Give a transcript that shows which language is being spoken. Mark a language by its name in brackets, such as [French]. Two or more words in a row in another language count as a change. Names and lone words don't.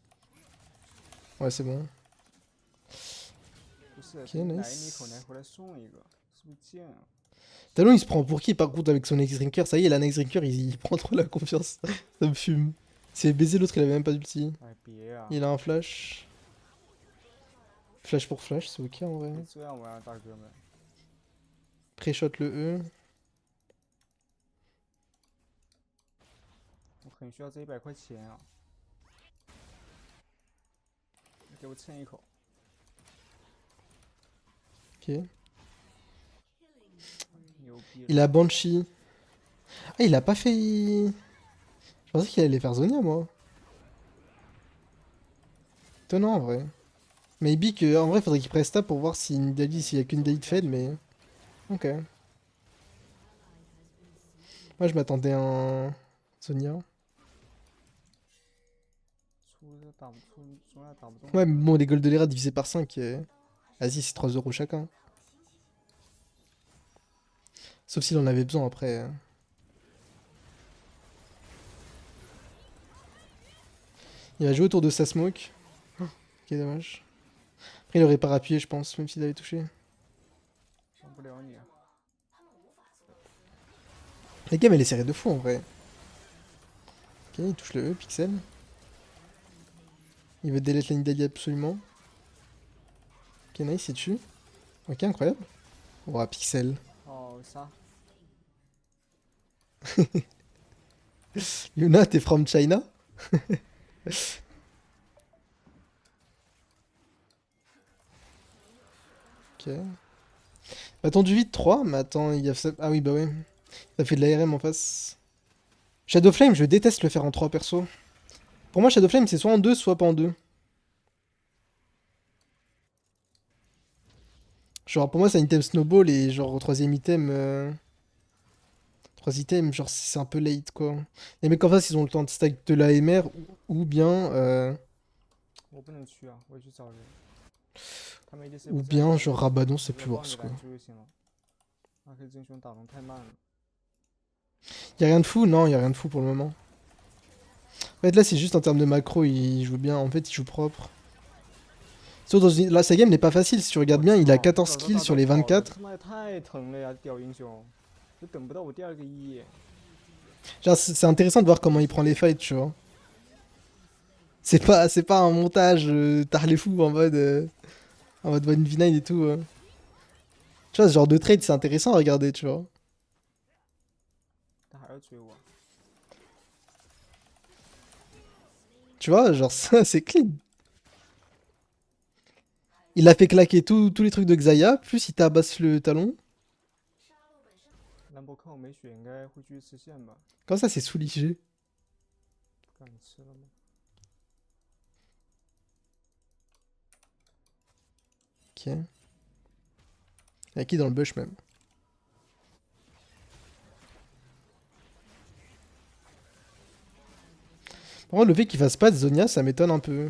[French] Ouais, c'est bon. [English] Ok, nice. [French] Talon, il se prend pour qui par contre avec son X-Drinker? Ça y est, là, X-Drinker, il prend trop la confiance. Ça me fume. C'est baisé l'autre, il avait même pas d'ulti. Il a un flash. Flash pour flash, c'est ok en vrai. [Chinese] 这样玩啊，大哥们。 [French] Pré-shot le E. [Chinese] 我很需要这100块钱啊！给我蹭一口。 [French] Ok. [Chinese] 牛逼了！ [French] Il a Banshee. Ah, il a pas fait. Je pensais qu'il allait faire Zonia, moi. Étonnant en vrai. Maybe que. En vrai, faudrait qu'il presta pour voir si Nidalee, s'il y a qu'une Nidalee de Fed, mais. Ok. Moi, je m'attendais à un. Zonia. [Chinese] 出这打不出，中亚打不动。 [French] Ouais, mais bon, les gold de l'ERA divisé par 5. Vas-y, c'est 3 euros chacun. Sauf s'il en avait besoin après. Il va jouer autour de sa smoke. Ok, dommage. Après, il aurait pas rappuyé, je pense, même s'il avait touché. [Chinese] 帮不了你啊！ [French] La game, elle est serrée de fou en vrai. Ok, il touche le E, Pixel. Il veut delete la Nidalee absolument. [English] Ok, nice, [French] il tue. Ok, incroyable. Oh, Pixel. [Chinese] 哦，杀！ [French] Yuna, t'es from China? Ok. Attendu vite 3, mais attends, il y a ça. Ah oui, bah ouais. Ça fait de l'ARM en face. Shadow Flame, je déteste le faire en 3 perso. Pour moi, Shadow Flame, c'est soit en 2, soit pas en 2. Genre, pour moi, c'est un item snowball et genre, au troisième item. 3 items, genre, c'est un peu late quoi. Les mecs en face, ils ont le temps de stack de l'AMR ou bien. [Chinese] 我不能去啊，我去找人。他们 ADC [French] Ou [Chinese] 不在， [French] bien, [Chinese] 我 [French] genre, [Chinese] 我 [French] Rabadon, [Chinese] 我 [French] c'est [Chinese] 在 [French] plus [Chinese] 帮 [French] worse [Chinese] 你 [French] quoi. [Chinese] 拦住就行了。阿 K 真凶打龙太慢了。 [French] Y'a rien de fou? Non, y'a rien de fou pour le moment. En fait, là, c'est juste en termes de macro, il joue bien. En fait, il joue propre. Sauf dans là, sa game n'est pas facile. Si tu regardes bien, il a 14 kills sur les 24. [Chinese] 他妈也太疼了呀，屌英雄！就等不到我第2个1。 [French] Genre, c'est intéressant de voir comment il prend les fights, tu vois. C'est pas un montage tarlé fou en mode 1v9 et tout. Tu vois, ce genre de trade, c'est intéressant à regarder, tu vois. [Chinese] 他还要追我。 [French] Tu vois, genre, ça, c'est clean. Il a fait claquer tous les trucs de Xayah, plus il tabasse le talon. [Chinese] 兰博看我没血，应该会继续吃线吧？ [French] Comme ça, c'est sous l'IG. [Chinese] 不让你吃了吗？ [French] Ok. Y'a qui dans le bush même? Par contre, le fait qu'il fasse pas de Zonia, ça m'étonne un peu.